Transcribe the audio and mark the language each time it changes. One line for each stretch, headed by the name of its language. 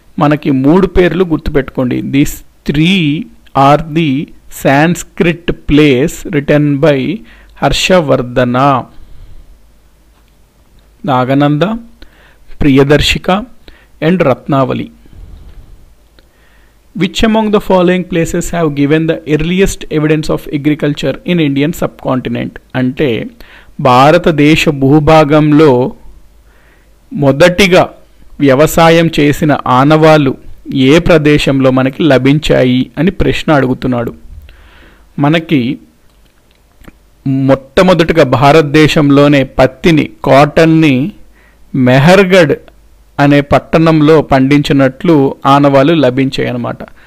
Telugu: మనకి 3 పేర్లు గుర్తుపెట్టుకోండి.
English: These 3 are the Sanskrit plays written by Harshavardhana, Nagananda, Priyadarshika and Ratnavali. Which among the following places have given the earliest evidence of agriculture in Indian subcontinent?
Telugu: అంటే భారతదేశ భూభాగంలో మొదటిగా వ్యవసాయం చేసిన ఆనవాళ్ళు ఏ ప్రదేశంలో మనకి లభించాయి అని ప్రశ్న అడుగుతున్నాడు. మనకి మొట్టమొదటిగా భారతదేశంలోనే పత్తిని, కాటన్ని మెహర్గఢ్ అనే పట్టణంలో పండించినట్లు ఆనవాళ్ళు లభించాయి అన్నమాట.